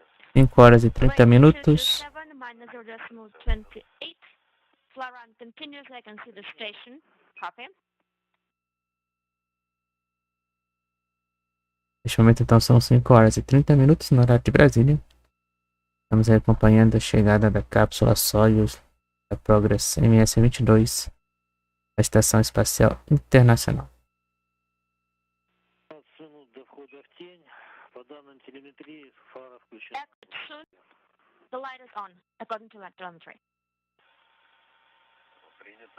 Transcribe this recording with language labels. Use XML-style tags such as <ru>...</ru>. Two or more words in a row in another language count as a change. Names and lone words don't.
<pt>5 horas e 30 minutos.</pt> <en>7 minus 0.28. Fly run continuously. I can see the station. Copy.</en> <pt>Neste momento, então, são 5 horas e 30 minutos no horário de Brasília. Estamos aí acompanhando a chegada da cápsula Soyus da Progress MS-22 da Estação Espacial Internacional.</pt> <ru>15 минут до входа в тень. По данным телеметрии, фара включена.</ru> <en>Exit soon. The light is on, according to my telemetry.</en> <ru>принято.</ru>